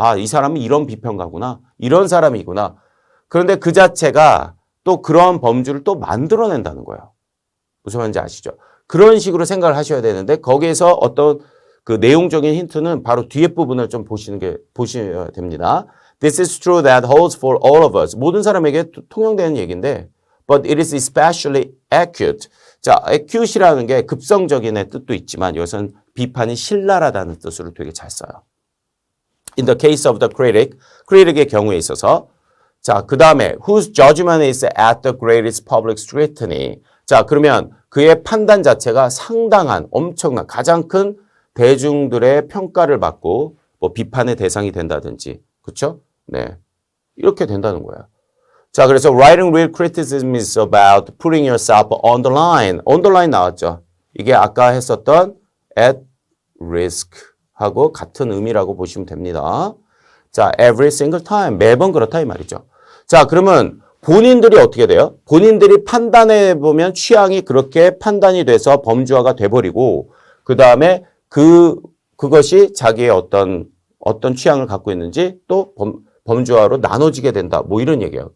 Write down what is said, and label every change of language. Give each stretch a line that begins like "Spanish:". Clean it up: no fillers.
Korean: 아, 이 사람은 이런 비평가구나. 이런 사람이구나. 그런데 그 자체가 또 그런 범주를 또 만들어낸다는 거예요. 무슨 말인지 아시죠? 그런 식으로 생각을 하셔야 되는데 거기에서 어떤 그 내용적인 힌트는 바로 뒤에 부분을 좀 보셔야 됩니다.
English: This is true that holds for all of us.
Korean: 모든 사람에게 통용되는 얘기인데
English: but it is especially acute.
Korean: 자, acute이라는 게 급성적인의 뜻도 있지만 이것은 비판이 신랄하다는 뜻으로 되게 잘 써요.
English: In the case of the critic
Korean: 의 경우에 있어서 자, 그 다음에
English: whose judgment is at the greatest public scrutiny.
Korean: 자, 그러면 그의 판단 자체가 상당한 엄청난 가장 큰 대중들의 평가를 받고 뭐 비판의 대상이 된다든지 그쵸? 네. 이렇게 된다는 거예요. 자, 그래서
English: writing real criticism is about putting yourself on the line. on the line
Korean: 나왔죠. 이게 아까 했었던 at risk 하고 같은 의미라고 보시면 됩니다. 자,
English: every single time.
Korean: 매번 그렇다 이 말이죠. 자, 그러면 본인들이 어떻게 돼요? 본인들이 판단해 보면 취향이 그렇게 판단이 돼서 범주화가 돼버리고 그 다음에 그것이 자기의 어떤 취향을 갖고 있는지 또 범주화로 나눠지게 된다. 뭐 이런 얘기예요.